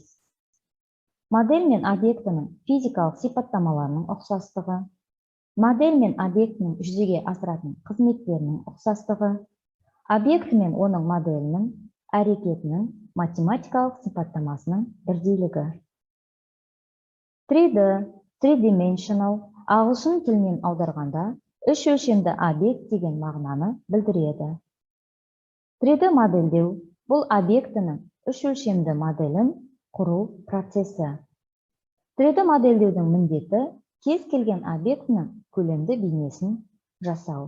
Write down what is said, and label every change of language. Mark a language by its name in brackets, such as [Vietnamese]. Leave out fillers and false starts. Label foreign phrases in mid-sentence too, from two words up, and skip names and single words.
[Kazakh] Модель мен объектінің физикалық сипаттамаларының ұқсастығы, модель мен объектінің жүзеге асыратын қызметтерінің ұқсастығы, объекті мен оның моделінің әрекетінің математикалық сипаттамасының бірдейлігі. 3D, three-dimensional ағылшын тілінен аударғанда үш өлшемді объект деген мағынаны білдіреді. 3D модельдеу бұл объектінің үш өлшемді моделін құру процесі. 3D модельдеудің міндеті кез келген объектінің көлемді бейнесін жасау.